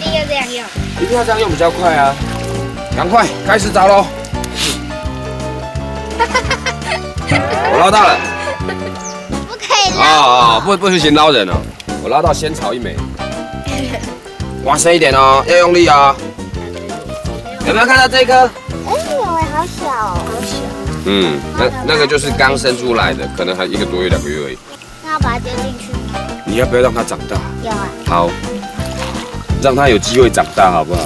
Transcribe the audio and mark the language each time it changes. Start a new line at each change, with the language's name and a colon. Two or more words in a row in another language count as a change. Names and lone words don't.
Chinese: 一定要這樣用。一定要這樣用比較快啊！趕快開始找嘍！我撈到了。不可以撈。不行撈人哦。我撈到仙草一枚。挖深一點哦，要用力啊！有沒有看到這一顆？哎，有哎，好小哦，好小。那個就是剛生出來的，可能還1個多月、2個月而已。那要把它丟進去嗎？你要不要讓它長大？有啊。好，讓它有機會長大，好不好？